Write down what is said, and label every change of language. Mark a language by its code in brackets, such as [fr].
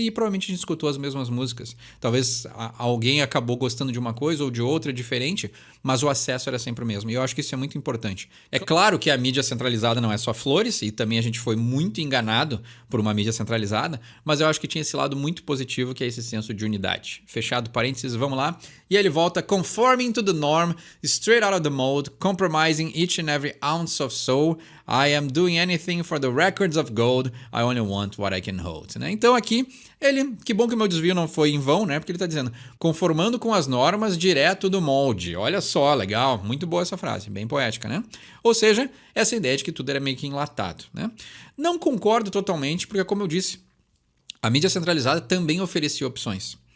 [pt] E provavelmente a gente escutou as mesmas músicas. Talvez alguém acabou gostando de uma coisa ou de outra diferente, mas o acesso era sempre o mesmo. E eu acho que isso é muito importante. É claro que a mídia centralizada não é só flores, e também a gente foi muito enganado por uma mídia centralizada, mas eu acho que tinha esse lado muito positivo, que é esse senso de unidade. Fechado parênteses, vamos lá. E ele volta: [en] conforming to the norm, straight out of the mold, compromising each and every ounce of soul, I am doing anything for the records of gold, I only want what I can hold. [pt] Né? Então aqui, que bom que o meu desvio não foi em vão, né? Porque ele está dizendo, conformando com as normas direto do molde. Olha só, legal, muito boa essa frase, bem poética, né? Ou seja, essa ideia de que tudo era meio que enlatado, né? Não concordo totalmente, porque como eu disse, a mídia centralizada também oferecia opções.